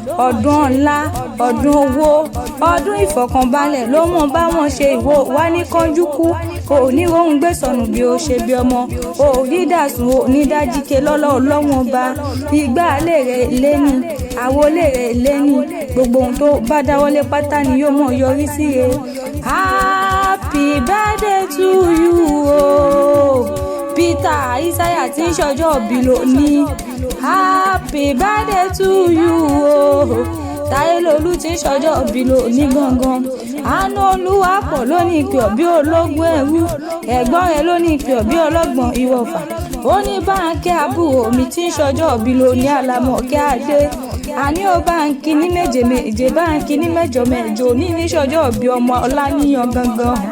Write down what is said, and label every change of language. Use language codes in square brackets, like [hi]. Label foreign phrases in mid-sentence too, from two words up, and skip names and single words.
[yo] Ọdún ọlá, ọdún owó, ọdún ìfọ̀kànbalẹ̀ ló mọ̀ bá wọn ṣe. Ìwọ wá ní kánjú kú. O ò ní rohun gbé sọnù bí o ṣe bí ọmọ. O ò ní dàsùn, o ò ní dájíke lọ́lá Ọlọ́run Ọba. Igbá ilé rẹ̀ lé ní, àwo ilé rẹ̀ lé ní. Gbogbo ohun tó bá dáwọ́lé pátá ni yóò mọ̀ yọrí sí re. [en] Happy birthday to you o. [yo] Peter Isaiah tí ń ṣọjọ́ òbí lónìí. [en] Happy birthday to you o. [yo] Táyélolú tí ń ṣọjọ́ òbí lónìí gangan. Àánú Olúwa pọ̀ ló ní ìpè ọ́ bí ológun ẹrú. Ẹ̀gbọ́n rẹ̀ ló ní ìpè ọ́ bí ọlọ́gbọ̀n ìwọ̀fà. Ó ní Báńkẹ́ àbúrò mi tí ń ṣọjọ́ òbí lónìí Àlàmọ̀kẹ́ Adé. Àní ó Báńkì ní méje méje, Báńkì ní mẹ́jọ mẹ́jọ, ní ní ṣọjọ́ òbí ọmọ Ọláníyàn gangan.